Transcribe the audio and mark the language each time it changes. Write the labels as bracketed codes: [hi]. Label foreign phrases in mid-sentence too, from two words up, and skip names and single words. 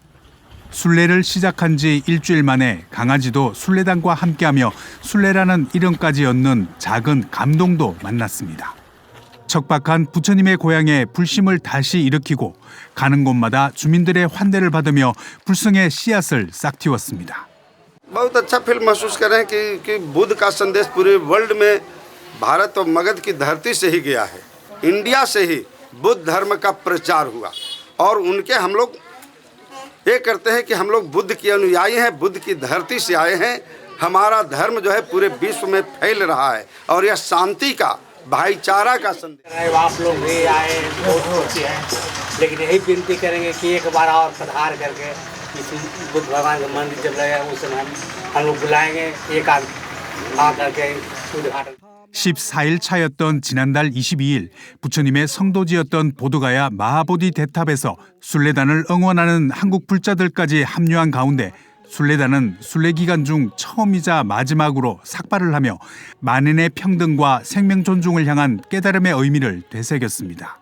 [ko] 순례를 시작한 지 일주일 만에 강아지도 순례단과 함께하며 순례라는 이름까지 얻는 작은 감동도 만났습니다. 척박한 부처님의 고향에 불심을 다시 일으키고 가는 곳마다 주민들의 환대를 받으며 불성의 씨앗을 싹 틔웠습니다. [hi] बहुत अच्छा फील महसूस कर रहे हैं कि बुद्ध का संदेश पूरे वर्ल्ड में भारत और मगध की धरती से ही गया है। इंडिया से ही बुद्ध धर्म का प्रचार हुआ और उनके हम लोग ये करते हैं कि हम लोग बुद्ध के अनुयायी हैं, बुद्ध की धरती से आए हैं। हमारा धर्म जो है पूरे विश्व में फैल रहा है और यह शांति का, भाईचारा का संदेश है। आप लोग भी आए, बहुत खुशी है, लेकिन यही विनती करेंगे कि एक बार और पधार करके बुद्ध भगवान का मंदिर जब लगेगा उस समय हम लोग बुलाएंगे, एक आध आ करके उद्घाटन। [ko] 14일 차였던 지난달 22일 부처님의 성도지였던 보드가야 마하보디 대탑에서 순례단을 응원하는 한국 불자들까지 합류한 가운데 순례단은 순례 기간 중 처음이자 마지막으로 삭발을 하며 만인의 평등과 생명 존중을 향한 깨달음의 의미를 되새겼습니다.